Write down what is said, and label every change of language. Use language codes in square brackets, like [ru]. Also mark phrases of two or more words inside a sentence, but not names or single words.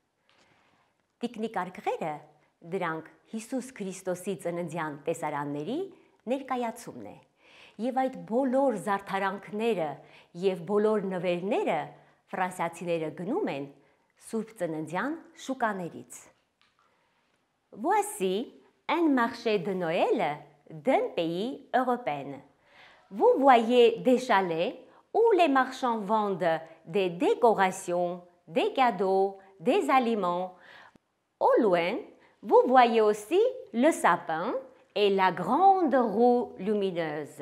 [hy] Տիկնիկ արգղերը դրանք Հիսուս Քրիստոսի ծննդյան տեսարանների ներկայացումն է, և այդ բոլոր զարդարանքները և բոլոր նվերները ֆրանսիացիները գնում են Սուրբ Ծննդյան շուկաներից։ [fr] Voici un marché de Noël d'un pays européen. Vous voyez des chalets où les marchands vendent des décorations, des cadeaux, des aliments. Au loin, vous voyez aussi le sapin et la grande roue lumineuse.